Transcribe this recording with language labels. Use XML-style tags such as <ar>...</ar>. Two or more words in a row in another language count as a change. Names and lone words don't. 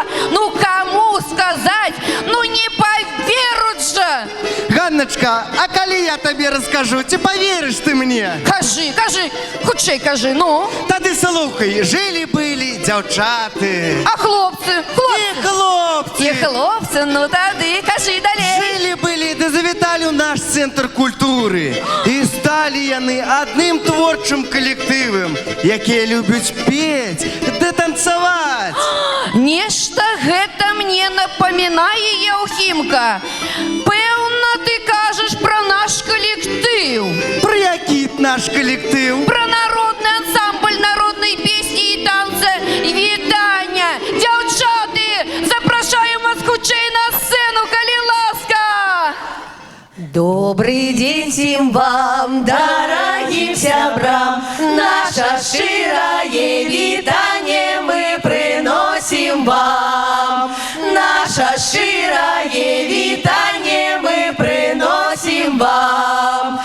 <ru>Ну, кому сказать? Ну, не поверут же. Ганночка, а коли я тебе расскажу, ты поверишь ты мне?</ru> <be>Кажи, хутчей кажи, ну. Тады слухай,</be> <ru>жили-были девчаты.</ru> <be>А хлопцы? И хлопцы. И хлопцы, ну тады, кажи далей.</be> <ru>Жили-были,</ru> <be>да завіталі ў наш центр культуры. І сталі яны адным творчым калектывам, якія любяць петь, да танцаваць. Нешта гэта мне напамінае, Яўхімка. Пэўна, ты кажаш пра наш калектыў. Пра які наш калектыў? Пра народны ансамбль народнай песні і танца «Вітання». Дзяўчаты, запрашаем вас хутчэй на сцэну, калі ласка.</be> <ru>Добрый день всем вам, дорогим сябрам. Наше широе витание мы приносим вам. Наше широе витание мы приносим вам.</ru>